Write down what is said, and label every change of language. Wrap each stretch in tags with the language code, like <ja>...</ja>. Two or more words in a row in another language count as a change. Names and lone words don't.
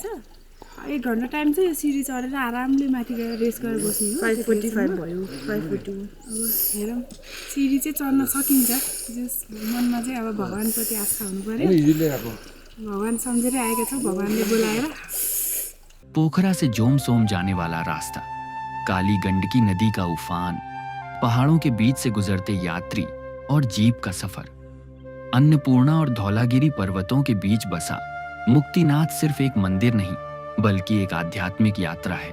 <ne>1 घन्टा टाइम चाहिँ सिडी चढेर आरामले माथि गएर रेस्ट गरेर बस्ने हो। 5:45 भयो, 5:41। अब हेरौँ, सिडी चाहिँ चढ्न सकिन्छ। जस मनमा चाहिँ अब भगवानप्रति आस्था हुनु पर्यो। भगवान सम्झेरै आएका छौँ, भगवानले बोलाएर।</ne> <hi>पोखरा से जोमसोम जाने वाला रास्ता, काली गंडकी नदी का उफान, पहाड़ों के बीच से गुजरते यात्री और जीप का सफर। अन्नपूर्णा और धौलागिरी पर्वतों के बीच बसा मुक्तिनाथ सिर्फ एक मंदिर नहीं बल्कि एक आध्यात्मिक यात्रा है।</hi>